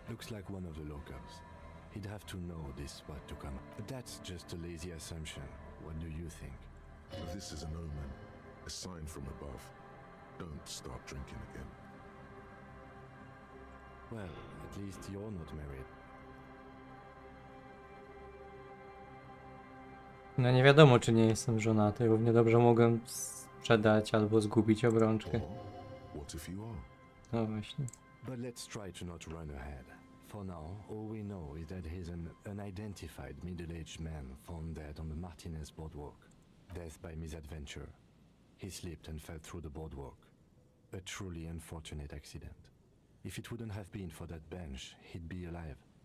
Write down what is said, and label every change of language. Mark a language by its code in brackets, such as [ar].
[en] Looks like one of the locals. He'd have to know this spot to come. But that's just a lazy assumption. What do you think? This is an omen. A sign from above. Don't start drinking again. Well, at least you're not married. [pl] No nie wiadomo, czy nie jestem żonaty. Równie dobrze mogłem sprzedać albo zgubić obrączkę. [en] What if you are? [pl] No właśnie. [en] But let's try to not run ahead. For now, all we know is that he's an unidentified middle-aged man found dead on the Martinez boardwalk. Death by misadventure. He slipped and fell through the boardwalk. A truly unfortunate accident. If it wouldn't have been for that bench, he'd be alive.